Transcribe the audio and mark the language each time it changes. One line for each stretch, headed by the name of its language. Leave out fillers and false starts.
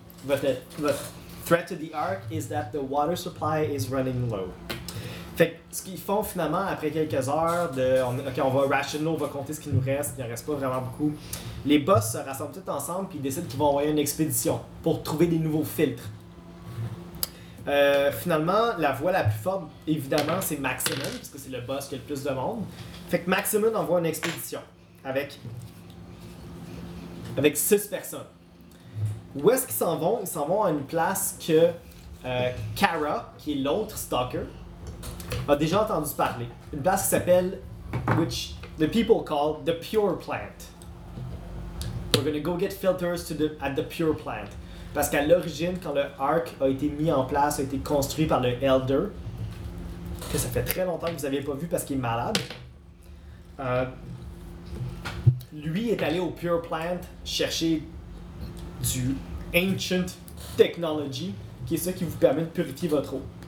English: But threat to the Ark is that the water supply is running low.
French: Fait que ce qu'ils font finalement, après quelques heures de... on va rationner, on va compter ce qu'il nous reste, il n'en reste pas vraiment beaucoup. Les boss se rassemblent tous ensemble puis ils décident qu'ils vont envoyer une expédition pour trouver des nouveaux filtres. Finalement, la voie la plus forte, évidemment, c'est Maximum, parce que c'est le boss qui a le plus de monde. Fait que Maximum envoie une expédition avec 6 personnes. Où est-ce qu'ils s'en vont? Ils s'en vont à une place que Kara, qui est l'autre stalker, a déjà entendu parler.
English: Une place qui s'appelle, which the people call the Pure Plant. We're gonna go get filters at the Pure Plant.
French: Parce qu'à l'origine, quand le Ark a été mis en place, a été construit par le Elder, que ça fait très longtemps que vous n'aviez pas vu parce qu'il est malade, lui est allé au Pure Plant chercher du Ancient Technology, qui est ce qui vous permet de purifier votre eau.